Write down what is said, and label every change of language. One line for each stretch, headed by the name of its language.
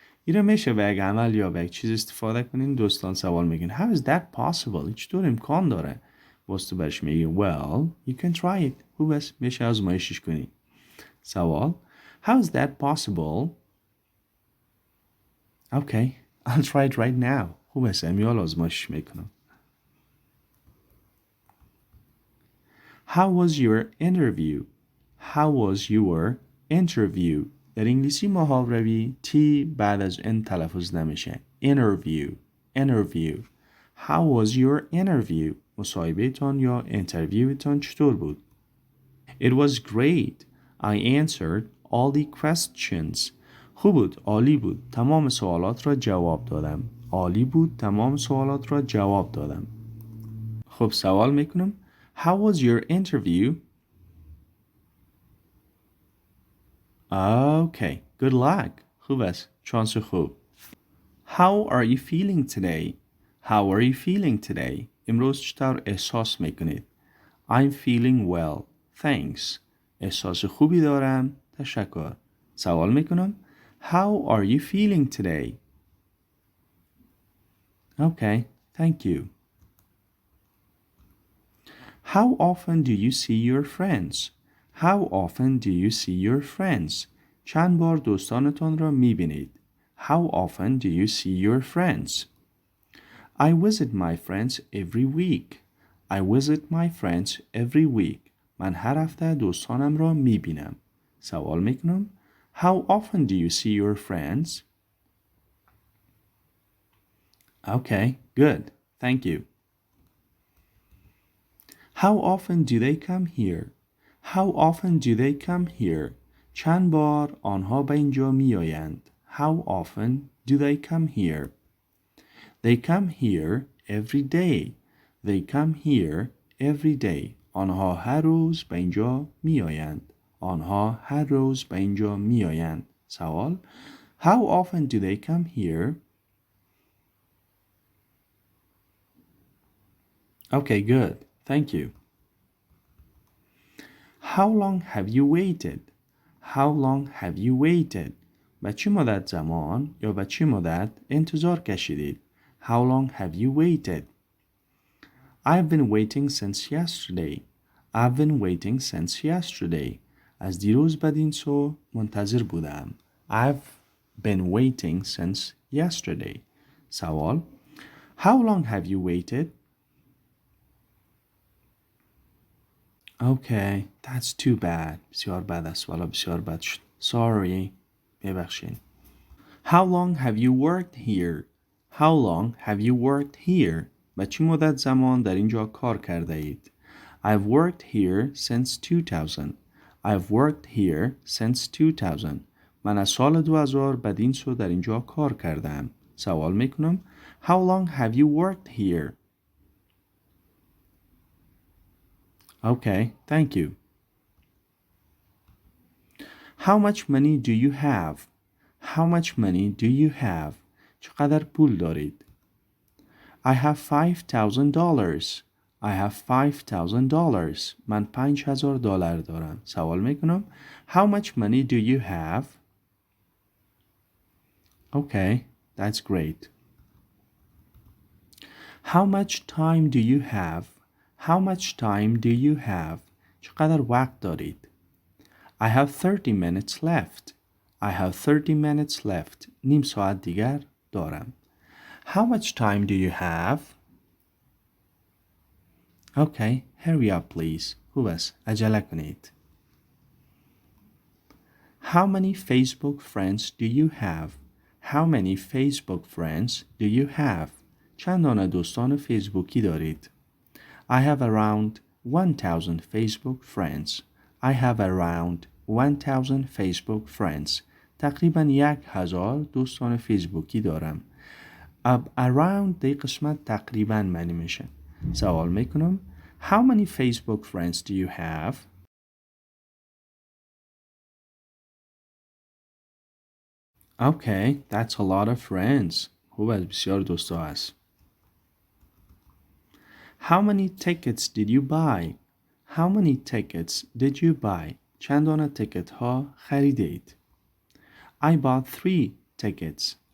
Persian: این میشه به یک عمل یا به یک چیز استفاده کنین. دوستان سوال میگن
English: How is that possible?
Persian: این چطور امکان داره؟ باز تو برش میگی
English: Well, you can try it.
Persian: خوب است میشه آزمایشش کنی. سوال
English: How is that possible? Okay, I'll try it right now.
Persian: خوب است امیال آزمایشش میکنم.
English: How was your interview? How was your interview?
Persian: در انگلیسی محاوره T بعد از N تلفظ نمیشه.
English: Interview. Interview. How was your interview?
Persian: مصاحبهتان یا انترویوتان چطور بود؟
English: It was great. I answered all the questions.
Persian: خوب بود. عالی بود. تمام سوالات را جواب دادم. عالی بود. تمام سوالات را جواب دادم. خب سوال میکنم.
English: How was your interview? Okay, good luck.
Persian: خوب است. شانس خوب.
English: How are you feeling today? How are you feeling today?
Persian: امروز چطور احساس میکنید؟
English: I'm feeling well. Thanks.
Persian: احساس خوبی دارم. تشکر. سوال میکنم.
English: How are you feeling today? Okay, thank you. How often do you see your friends? How often do you see your friends?
Persian: چند بار دوستانتان را میبینید؟
English: How often do you see your friends? I visit my friends every week. I visit my friends every week.
Persian: من هر هفته دوستانم را میبینم. سوال میکنم.
English: How often do you see your friends? Okay, good. Thank you. How often do they come here? How often do they come here?
Persian: چند بار آنها به اینجا می آیند.
English: How often do they come here? They come here every day. They come here every day.
Persian: آنها هر روز به اینجا می آیند. آنها هر روز به اینجا می آیند. سوال
English: How often do they come here? Okay, good. Thank you. How long have you waited? How long have you waited?
Persian: به چه مدت زمان یا به چه مدت انتظار کشیدید؟
English: How long have you waited? I've been waiting since yesterday. I've been waiting since yesterday.
Persian: از دیروز بدین سو منتظر بودم.
English: I've been waiting since yesterday.
Persian: سوال
English: How long have you waited? Okay, that's too bad.
Persian: بسیار بد است. والا بسیار بد شد.
English: Sorry.
Persian: ببخشید.
English: How long have you worked here? How long have you worked here?
Persian: به چه مدت زمان در اینجا کار کرده اید؟
English: I've worked here since 2000. I've worked here since 2000.
Persian: من از سال 2000 بدین سو در اینجا کار کردم. سوال میکنم.
English: How long have you worked here? Okay, thank you. How much money do you have? How much money do you have?
Persian: چقدر پول دارید؟
English: I have $5,000. I have $5,000.
Persian: من $5,000 دارم. سوال میکنم.
English: How much money do you have? Okay, that's great. How much time do you have? How much time do you have?
Persian: چقدر وقت دارید؟
English: I have 30 minutes left. I have 30 minutes left.
Persian: نیم ساعت دیگر دارم.
English: How much time do you have? Okay, hurry up please.
Persian: خوب است. عجله کنید.
English: How many Facebook friends do you have? How many Facebook friends do you have? چند دانه دوستان فیسبوکی دارید؟ I have around 1,000 Facebook friends. I have around 1000 Facebook friends.
Persian: تقریبا 1000 دوستان فیسبوکی دارم. Around دی قسمت تقریبا معنی میشه. سوال میکنم
English: How many Facebook friends do you have? Okay, that's a lot of friends.
Persian: خوب است، بسیار دوستا هست.
English: How many tickets did you buy? How many tickets did you buy?
Persian: چند دانه تیکت ها خریدید؟
English: I bought 3 tickets.